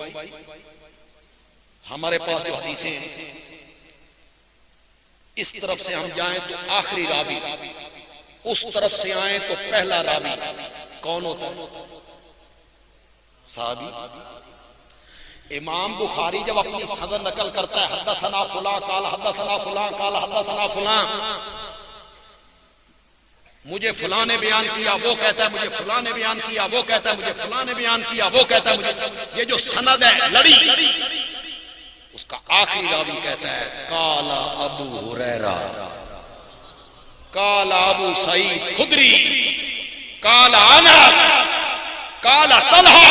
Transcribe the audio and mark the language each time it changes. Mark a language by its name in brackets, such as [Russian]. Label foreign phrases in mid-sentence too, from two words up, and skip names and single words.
[Hindi] हमारे पास जो हदीसें हैं, इस तरफ से हम जाएं तो आखिरी रावी, उस तरफ से आए तो पहला रावी कौन होता है? साहबी। इमाम बुखारी जब अपनी सदर नकल करता है, [Arabic] حدثنا فلان قال حدثنا فلان قال حدثنا فلان, [Hindi] मुझे फलां ने बयान किया, वो कहता है मुझे फलां ने बयान किया, वो कहता है मुझे फलां ने बयान किया, वो कहता है मुझे, ये जो सनद है लड़ी, उसका आखिरी रावी कहता है काला अबू हुरैरा, काला अबू सईद खुदरी, काला अनस, काला तलहा।